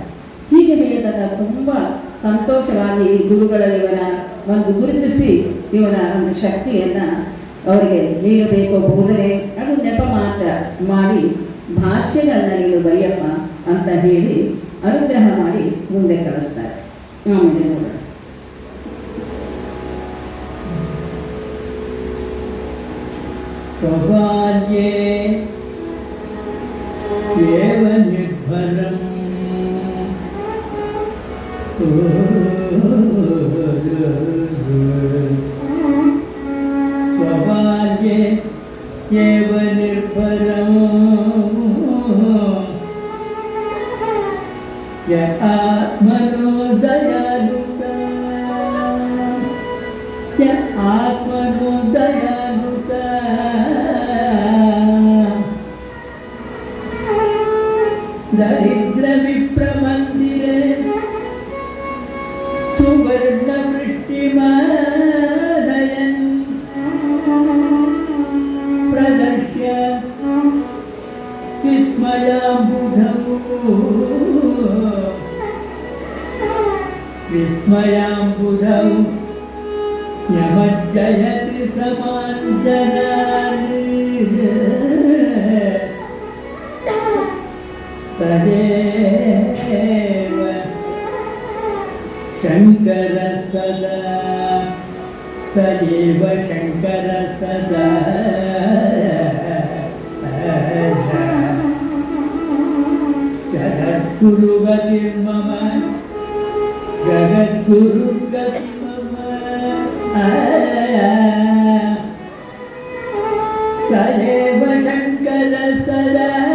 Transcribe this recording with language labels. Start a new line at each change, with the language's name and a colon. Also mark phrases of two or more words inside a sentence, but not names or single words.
Kannada: ಹೀಗೆ ಹೇಳಿದಾಗ ತುಂಬ ಸಂತೋಷವಾಗಿ ಗುರುಗಳ ಇವನ ಒಂದು ಗುರುತಿಸಿ ಇವನ ಒಂದು ಶಕ್ತಿಯನ್ನು ಅವರಿಗೆ ನೀಡಬೇಕು ಬೋಧನೆ, ಅದು ನೆಪ ಮಾತ್ರ ಮಾಡಿ ಭಾಷ್ಯಗಳನ್ನ ನೀನು ಬರೆಯಪ್ಪ ಅಂತ ಹೇಳಿ ಅನುಗ್ರಹ ಮಾಡಿ ಮುಂದೆ ಕಳಿಸ್ತಾರೆ. ಆಮೇಲೆ ನೋಡೋಣ.
Sanskrit: ಸ್ವಬಾಲ್ಯೇ ಏವ ನಿರ್ಭರಂ ಸ್ವಬಾಲ್ಯೇ ಏವ ನಿರ್ಭರಂ ಯ ಆತ್ಮನೋ ದಯಾಲುತ ಯ ಆತ್ಮನೋ ದಯಾಲುತ ದರಿದ್ರ ವಿಪ್ರಮಂದಿರೆ ಸುವರ್ಣ ವೃಷ್ಟಿಮಾನಯನ್ ಪ್ರದರ್ಶ್ಯ ವಿಸ್ಮಯಾಂಬುಧೌ ಯಮಜ್ಜಯತಿ ಸಮಾಂಜನಾನಿ ಸದೇವ ಶಂಕರ ಸದಾ ಸದೇವ ಶಂಕರ ಸದಾ ಜಗದ್ಗುರುಗತಿರ್ಮಮ ಜಗದ್ಗುರುಗತಿರ್ಮಮ ಸದೇವ ಶಂಕರ ಸದಾ